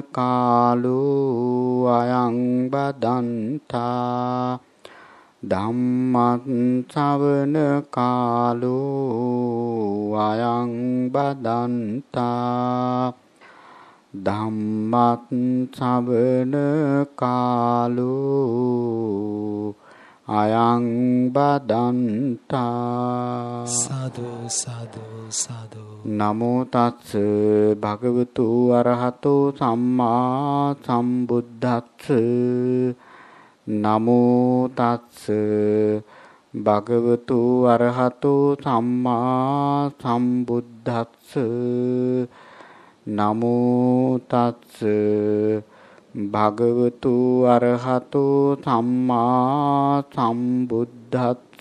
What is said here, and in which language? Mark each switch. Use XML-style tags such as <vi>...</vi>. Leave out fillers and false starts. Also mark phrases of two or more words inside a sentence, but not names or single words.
<pi>කාලෝ අයං බදන්තා ධම්මත් ශ්‍රවණ කාලෝ අයං බදන්තා ධම්මත් ශ්‍රවණ කාලෝ අයං බදන්තා සාදු සාදු සාදු නමෝ තස්ස භගවතු අරහතෝ සම්මා සම්බුද්දස්ස නමෝ තස්ස භගවතු අරහතෝ සම්මා සම්බුද්දස්ස නමෝ තස්ස භගවතු අරහතෝ සම්මා සම්බුද්දස්ස</pi>